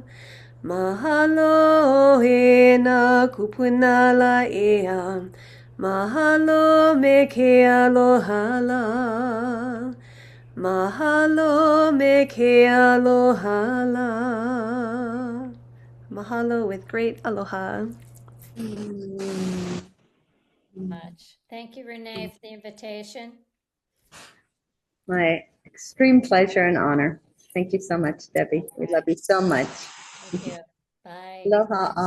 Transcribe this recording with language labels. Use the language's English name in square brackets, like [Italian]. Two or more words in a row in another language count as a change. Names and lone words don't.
[Hawaiian] Mahalo e nā kupunala ea, mahalo me ke aloha la, mahalo me ke aloha la. [English] Mahalo with great aloha. Much. Thank you, Renee, for the invitation. My extreme pleasure and honor. Thank you so much, Debbie. We love you so much. Thank you. Bye.